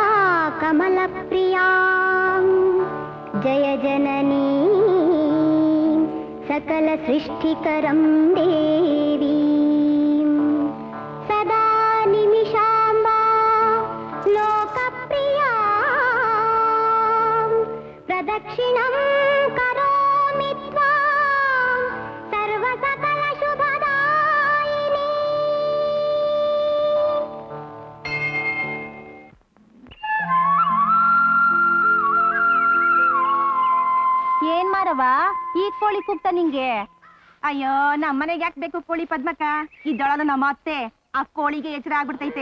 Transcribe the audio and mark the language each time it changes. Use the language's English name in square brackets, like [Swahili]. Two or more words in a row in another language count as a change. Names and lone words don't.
[Sanskrit] ಕಮಲಪ್ರಿಯಾಂ ಜಯ ಜನನೀ सकल सृष्टिकरं देवीं सदा निमिषाम्बा लोकप्रियां प्रदक्षिणं करोमि त्वां सर्वसकल शुभदायिनी। [Kannada] ಏನ್ ಮಾರವ ಈ ಕೋಳಿ ಕೂಗ್ತ ನಿಂಗೆ? ಅಯ್ಯೋ ನಮ್ಮನೆಗೆ ಯಾಕೆ ಬೇಕು ಕೋಳಿ ಪದ್ಮಕ್ಕ? ಇದ್ದೊಳಲು ನಮ್ಮ ಅತ್ತೆ ಆ ಕೋಳಿಗೆ ಎಚ್ಚರ ಆಗ್ಬಿಡ್ತೈತೆ.